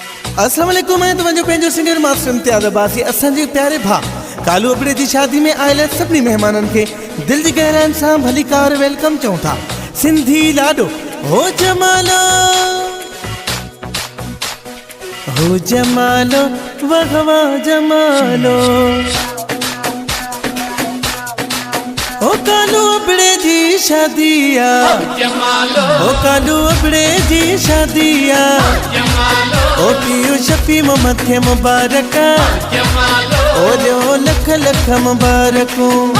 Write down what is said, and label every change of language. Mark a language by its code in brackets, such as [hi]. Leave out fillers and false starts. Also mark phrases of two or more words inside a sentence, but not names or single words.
[sd] अस्सलाम वालेकुम। मैं तुझो पंहिंजो सिंगर मास्टर इम्तियाज़ अब्बासी असांजे प्यारे भा कालू अबड़े जी शादी में आयल सभी मेहमानन के दिल की गहराइन से भली कार वेलकम चऊं था। सिंधी लाडो हो जमालो वगवा जमालो ओ कालू अबड़े जी शादिया ओ कालू अबड़े जी शादिया ओ पियो शफी मथे मुबारक ओ जो लख लख मुबारकूं